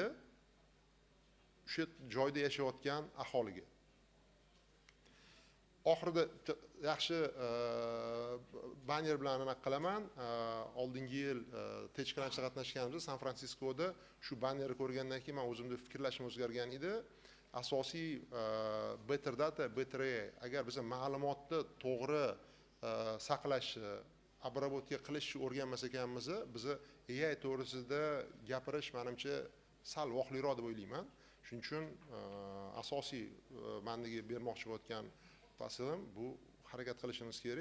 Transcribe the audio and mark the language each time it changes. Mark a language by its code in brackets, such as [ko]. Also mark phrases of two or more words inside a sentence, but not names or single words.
[uz] O'sha joyda yashayotgan aholiga. Oxirida yaxshi banner bilan aniq qilaman. Oldingi yil Tashkentda qatnashganimizda San Fransiskoda shu bannerni ko'rgandan keyin men o'zimda fikrlashim o'zgargan edi. Asosiy [en] better data, better AI. [uz] Agar biz ma'lumotni to'g'ri saqlash, обработка qilishni o'rganmas ekanmiz, biz AI to'g'risida gapirish menimcha sal voqliroq deb o'ylayman. Shuning uchun asosiy menga bermoqchi bo'lgan faslim bu harakat qilishimiz kerak.